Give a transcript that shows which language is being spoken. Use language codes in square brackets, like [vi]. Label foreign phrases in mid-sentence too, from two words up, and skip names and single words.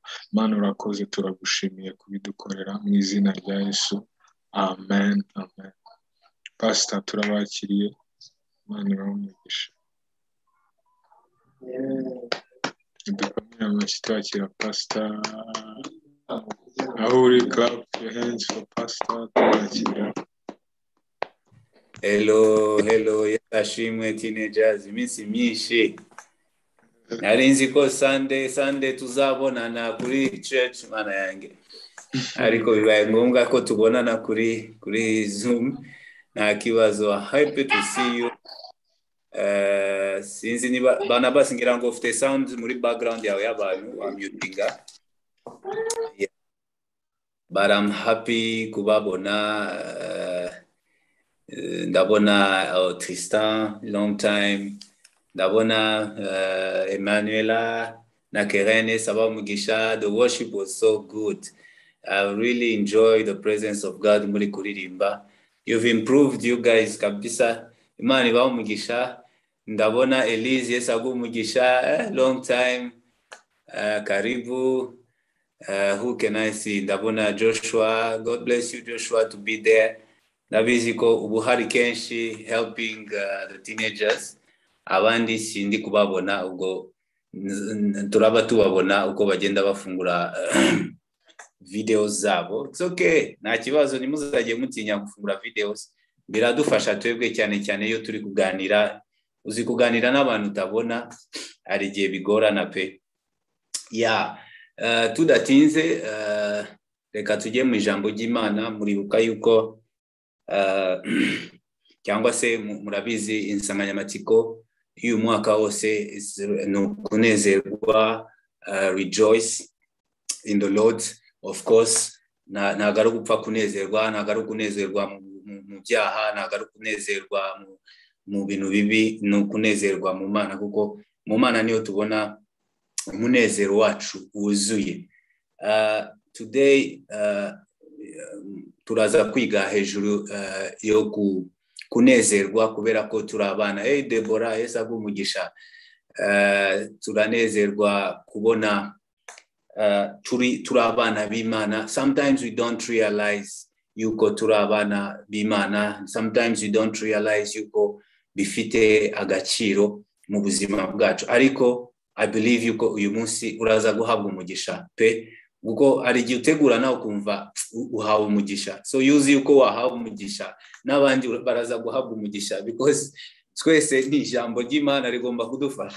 [rw] Mana, urakoze, turagushimiye kubidukorera mu izina rya Yesu. Amen. Pastor, turabakiriye. Imana ibamugisha. Dukomere amashyi twakira pastor. Aho uri, [en] clap your hands for pastor. [rw] Turabakira. Hello, yashimwe teenagers, iminsi myinshi. narinzi ko Sunday tuzabonana kuri church mana yange ariko bibaye ngombwa ko tubonana kuri Zoom nta kibazo. [en] Happy to see you. [rw] Sinzi niba bana basingira ngo ufite sound muri background yawe y'abantu amutinga. [en] Yeah. But I'm happy kubabona. [rw] Ndabona Tristan, [en] long time. [rw] Ndabona Emanuela na Kerene saba mugisha. [en] The worship was so good. I really enjoy the presence of God [rw] muri kuririmba. [en] You've improved, you guys kabisa. [rw] Imani ba mugisha. Ndabona Elise yesagu mugisha. [en] Long time. Karibu. Who can I see? [rw] Ndabona Joshua. [en] God bless you, Joshua, to be there. [rw] Nabizi ko ubuhari kenshi [en] helping the teenagers. [rw] Abandi sindi kubabona ubwo turaba tubabona uko bagenda bafungura videos zabo. [en] It's okay. [rw] Nta kibazo nimuzajye mutinya gufungura videos. Biradufasha twebwe cyane iyo turi kuganira. Uzi kuganira n'abantu utabona ari igihe bigorana pe. [en] Yeah. [rw] Tudatinze reka tujye mu ijambo ry'Imana. Muribuka yuko cyangwa se murabizi insanganyamatsiko y'uyu mwaka wose no kunezerwa, [en] rejoice in the Lord. Of course [rw] nagaru gupfa kunezerwa, nagaru kunezerwa mu byaha, nagaru kunezerwa mu bintu bibi, no kunezerwa mu Mana, kuko mu Mana niyo tubona umunezero wacu wuzuye. Today turaza kwiga hejuru yo kunezerwa kubera ko turabana. Hey Deborah, yesagu umugisha. Turanezerwa kubona turabana b'Imana. [en] Sometimes we don't realize [rw] yuko turabana b'Imana. [en] Sometimes we don't realize [rw] yuko bifite agaciro mu buzima bwacu. Ariko [en] I believe [rw] yuko uyu munsi uraza guhabwa umugisha pe. Uko ari gihe utegura nawe kumva uhawe umugisha. So yuzi yuko wahawe umugisha n'abandi baraza guhabwa umugisha, because twese ni ijambo ry'Imana rigomba kudufasha.